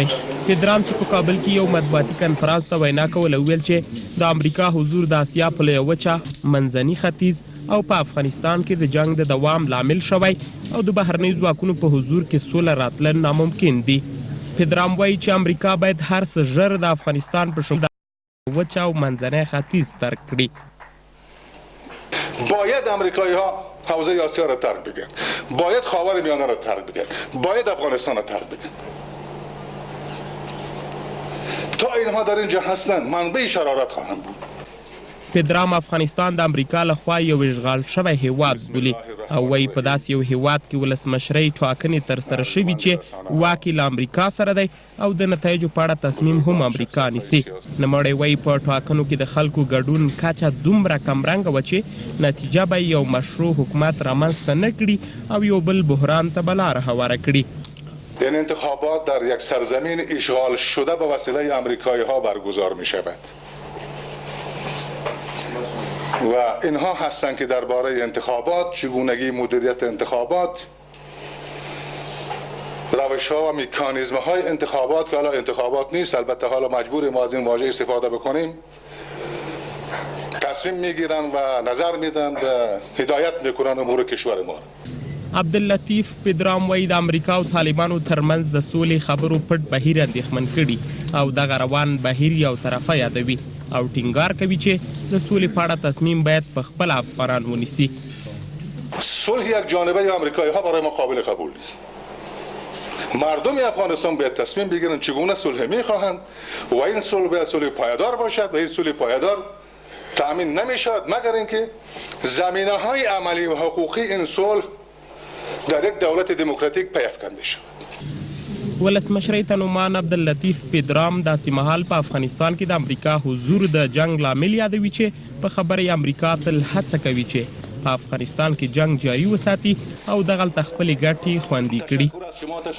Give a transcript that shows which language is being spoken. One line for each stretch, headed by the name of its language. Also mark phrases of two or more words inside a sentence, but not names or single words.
Pashto: پدرام چې په کابل کې یو مطبوعاتي کنفرانس ته وینا کوله ویل چې د امریکا حضور د اسیا په لویه وچه، منځني ختیځ او په افغانستان کې د جنگ د دوام لامل شوی او د بهرنیو ځواکونو په حضور کې سوله راتلل ناممکن دي. پدرام وایي چې امریکا باید هر څه ژر د افغانستان په شمول وچه او منځنی ختیځ ترک کړي.
Persian: باید امریکایی ها حوزه آسیا را ترک بگن، باید خاور میانه را ترک بگن، باید افغانستان را ترک بگن. تا اینها در اینجا هستن منبع شرارت خواهند بود.
Pashto: پدرام افغانستان د امریکا لخوا یو اشغال شوی هیواد بولي او وایي په داسې یو هیواد کې ولسمشرۍ ټاکنې ترسره شوي چې واک یې له امریکا سره دی او د نتایجو په اړه تصمیم هم امریکا نیسي. نوموړی وایي په ټاکنو کې د خلکو ګډون کچه دومره کمرنګه وه چې نتیجه به یو مشروع حکومت رامنځته نه کړي او یو بل بحران ته به لاره هواره کړي.
Persian: این انتخابات در یک سرزمین اشغال شده به وسیله امریکایی ها برگزار می شود و اینها هستند که درباره انتخابات، چگونگی مدیریت انتخابات، روش‌ها و مکانیزم‌های انتخابات که حالا انتخابات نیست، البته حالا مجبوریم از این واژه استفاده بکنیم، تصمیم میگیرن و نظر میدن و هدایت میکنن امور کشور ما.
Pashto: عبداللطیف پدرام وایي د امریکا او طالبانو ترمنځ د سولې خبرو پټ بهیر اندېښمن کړي او دغه روان بهیر یو طرفه یادوي او ټینګار کوي چې د سولې په اړه تصمیم باید په خپل افغانان ونیسي.
Persian: صلح یک جانبه امریکایی ها برای ما قابل قبول نیست. مردم افغانستان باید تصمیم بگیرن چگونه صلح میخواهند و این صلح باید صلح پایدار باشد و این صلح پایدار تأمین نمیشد مگر اینکه زمینه‌های عملی و حقوقی این صلح در یک دولت دموکراتیک پیافکنده شد.
Pashto: ولسمشرۍ ته نومان عبداللطیف پدرام داسې مهال په افغانستان کې د امریکا حضور د جنگ لامل یادوي چې په خبره امریکا تل هڅه کوي چې په افغانستان کې جنگ جاري وساتي او دغلته خپلې ګټې خوندي کړي.